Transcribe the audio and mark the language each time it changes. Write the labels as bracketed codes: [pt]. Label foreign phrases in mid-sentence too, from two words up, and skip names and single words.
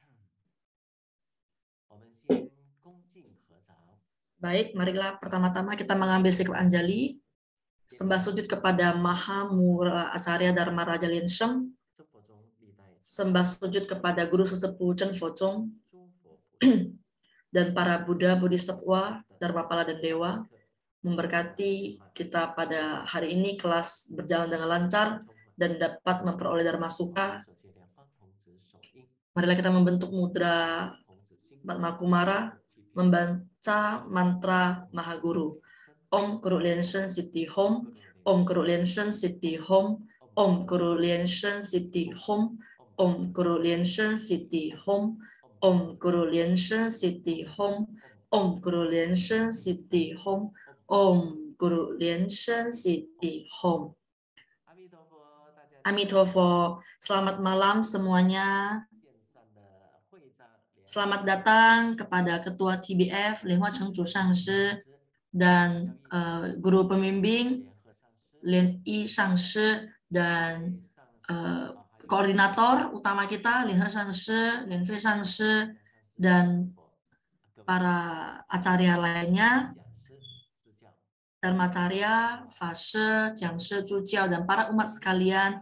[id] Baik, marilah pertama-tama kita mengambil sikap anjali, sembah sujud kepada Maha Mura Acarya Dharma Raja Lien Sheng, sembah sujud kepada Guru Sesepuh Chen Focung, dan para Buddha, Bodhisattva, Dharmapala, dan Dewa, memberkati kita pada hari ini kelas berjalan dengan lancar dan dapat memperoleh Dharma Sukha. Marilah kita membentuk mudra Padma Kumara, membaca mantra Mahaguru. [sa] Om Guru Lien Shen Siti Hom, Om Guru Lien Shen Siti Hom, Om Guru Lien Shen Siti Hom, Om Guru Lien Shen Siti Hom, Om Guru Lien Shen Siti Hom, Om Guru Lien Shen Siti Hom, Om Guru Lien Shen Siti Hom. [id] Amitofo, selamat malam semuanya. Selamat datang kepada Ketua TBF, Lien Hua Cheng Chu Shangshi, dan Guru Pembimbing, Lien Yi Shangshi, dan koordinator utama kita, Lien He Shangshi, Lien Fei Shangshi, dan para acarya lainnya, Dharmacarya, Fase, Jiangshi, Zhujiao, dan para umat sekalian.